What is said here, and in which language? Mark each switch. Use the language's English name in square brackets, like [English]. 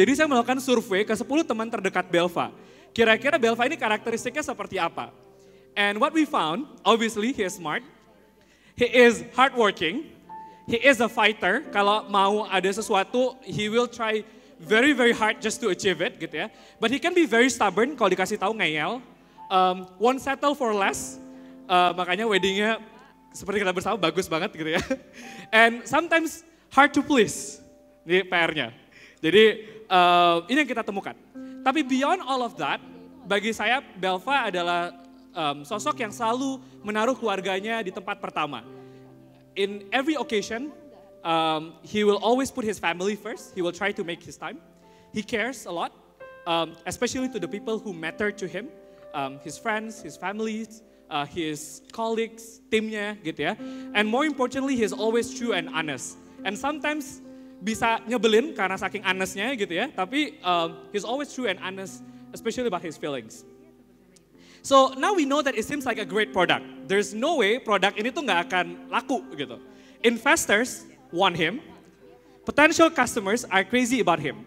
[Indonesian] Jadi saya melakukan survei ke 10 teman terdekat Belva. Kira-kira Belva ini karakteristiknya seperti apa? [English] And what we found, obviously he is smart. He is hardworking. He is a fighter. [Indonesian] Kalau mau ada sesuatu, [English] he will try very very hard just to achieve it [Indonesian] gitu ya. [English] But he can be very stubborn [Indonesian] kalau dikasih tahu ngeyel. [English] Won't settle for less. [Indonesian] Makanya weddingnya seperti kita bersama bagus banget gitu ya. [English] And sometimes hard to please. [Indonesian] Ini PR-nya. Jadi ini yang kita temukan. Tapi [English] beyond all of that, [Indonesian] bagi saya Belva adalah sosok yang selalu menaruh keluarganya di tempat pertama. [English] In every occasion, he will always put his family first. He will try to make his time. He cares a lot, especially to the people who matter to him, his friends, his families, his colleagues, [Indonesian] timnya gitu ya. [English] And more importantly, he is always true and honest. And sometimes [Indonesian] bisa nyebelin karena saking honestnya gitu ya. [English] Tapi he's always true and honest, especially about his feelings. So now we know that it seems like a great product. There's no way [Indonesian] produk ini tuh nggak akan laku gitu. [English] Investors want him. Potential customers are crazy about him.